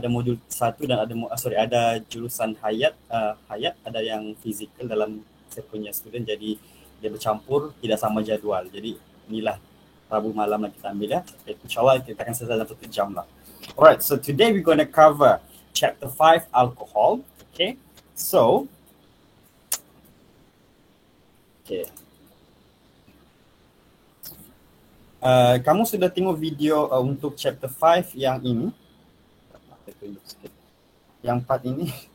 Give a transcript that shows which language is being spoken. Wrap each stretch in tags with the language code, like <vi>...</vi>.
<ms>Ada modul 1 dan ada jurusan hayat, ada yang fizikal dalam saya punya student, jadi dia bercampur, tidak sama jadual. Jadi inilah Rabu malam lah kita ambil ya. InsyaAllah kita akan selesai dalam 1 jam lah.</ms> <en>Alright, so today we're going to cover chapter 5, alcohol.</en> <ms>Okay, so kamu sudah tengok video untuk chapter 5 yang ini? Yang part ini?</ms>